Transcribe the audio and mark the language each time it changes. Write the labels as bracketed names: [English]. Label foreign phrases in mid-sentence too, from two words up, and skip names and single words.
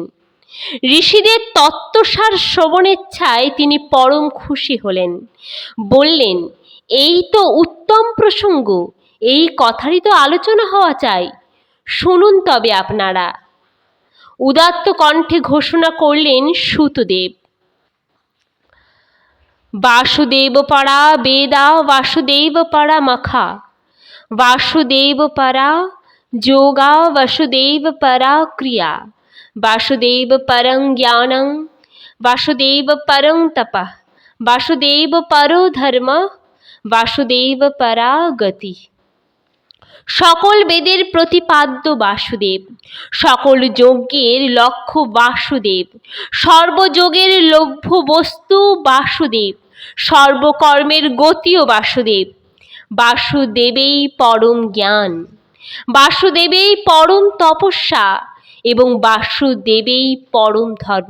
[Bangla] ঋষিদের তত্ত্বসার শ্রবণেচ্ছায় তিনি পরম খুশি হলেন। বললেন, এই তো উত্তম প্রসঙ্গ, এই কথারই তো আলোচনা হওয়া চাই, শুনুন তবে আপনারা। উদাত্ত কণ্ঠে ঘোষণা করলেন সুতদেব। [Sanskrit] वासुदेव परा वेदा वासुदेव परा मखा, वासुदेव परा योगा वासुदेव परा क्रिया, वासुदेव परं ज्ञानं वासुदेव परं तपः, वासुदेव परो धर्म वासुदेव परा गति। [Bangla] সকল বেদের প্রতিপাদ্য বাসুদেব, সকল যজ্ঞের লক্ষ্য বাসুদেব, সর্বযোগের লভ্য বস্তু বাসুদেব, সর্বকর্মের গতিও বাসুদেব। বাসুদেবেই পরম জ্ঞান, বাসুদেবেই পরম তপস্যা এবং বাসুদেবেই পরম ধর্ম।